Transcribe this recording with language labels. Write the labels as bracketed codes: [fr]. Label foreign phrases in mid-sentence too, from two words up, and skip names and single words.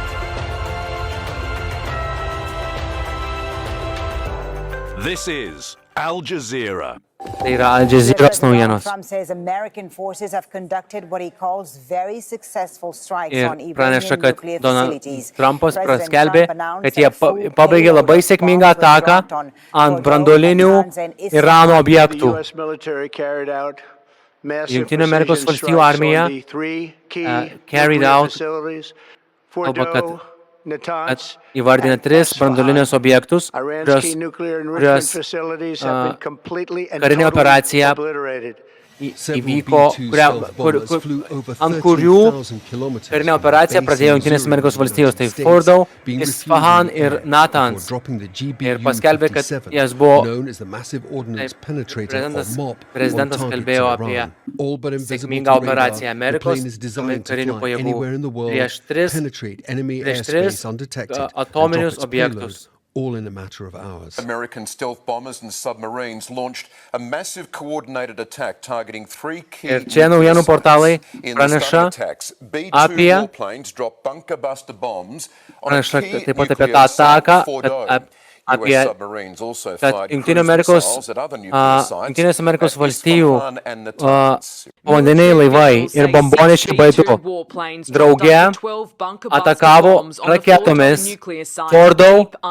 [en] This is Al Jazeera. [lt] Tai yra Al Jazeeros naujienos. [en] Trump says American forces have conducted what he calls very successful strikes [lt] Ir [en] on [lt] praneša, [en] Iranian [lt] kad [en] nuclear [lt] Donald [en] facilities. [lt] Trumpas [en] President [lt] paskelbė, [en] Trump announced [lt] kad jie [en] that full [lt] pabaigė labai [en] payload [lt] sėkmingą [en] bombs were [lt] ataką [en] dropped on [lt] ant [en] Fordow, [lt] branduolinių [en] Natanz and Isfahan. [lt] Irano [en] The [lt] objektų. [en] U.S. military carried out massive [lt] Jungtinių Amerikos [en] precision [lt] valstijų [en] strikes [lt] armija, [en] on the three key carried nuclear out- facilities, [lt] kalba, kad [en] Fordow, Natanz, [lt] įvardina [en] and [lt] 3 [en] Isfahan. [lt] branduolinius objektus, [en] Iran's key nuclear enrichment [lt] kurios [en] facilities have been completely and [lt] karinė [en] totally [lt] operacija [en] obliterated. [lt] įvyko, ant kurių karinę operaciją pradėjo Jungtinės Amerikos valstijos, tai Fordow, Isfahan ir Natanz. Ir paskelbė, kad jas buvo, prezidentas kalbėjo apie sėkmingą operaciją Amerikos karinių pajėgų prieš 3 atominius objektus. [en] All in a matter of hours. American stealth bombers and submarines launched a massive coordinated attack targeting 3 key [lt] Ir čia naujienų portalai praneša apie taip pat apie tą ataką, kad Jungtinės Amerikos valstijų povandeniniai laivai ir bombonešiai baidu drauge atakavo raketomis Fordow